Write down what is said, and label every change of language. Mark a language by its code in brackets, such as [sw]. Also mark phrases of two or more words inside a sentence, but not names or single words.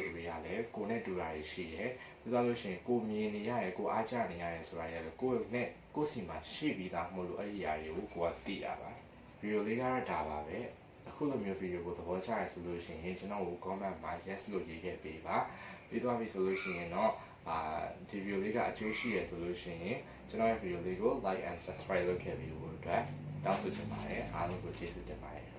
[my] သူတွေကလည်းကိုယ်နဲ့တူတာတွေရှိတယ်ပြီးတော့လို့ရှိရင်ကိုမြင်နေရတယ်ကိုအားကြနေရတယ်ဆိုတာရတယ်ကိုယ့်နဲ့ကိုယ့်စီမှာရှိပြီးသားမဟုတ်လို့အဲ့ဒီຢာတွေကိုကိုကသိရပါဗီဒီယိုလေးကတော့ဒါပါပဲအခုလိုမျိုးဗီဒီယိုကိုသဘောကျရဆိုလို့ရှိရင်ကျွန်တော်ကို comment မှာ yes လို့ရေးခဲ့ပေးပါပြီးသွားပြီဆိုလို့ရှိရင်တော့ဒီဗီဒီယိုလေးကအကျိုးရှိရဆိုလို့ရှိရင်ကျွန်တော်ရဲ့ဗီဒီယိုလေးကို [en] like and subscribe [my] လုပ်ခဲ့ပြီးဖို့အတွက်တောင်းဆိုချင်ပါတယ်အားလုံးကိုကျေးဇူးတင်ပါတယ်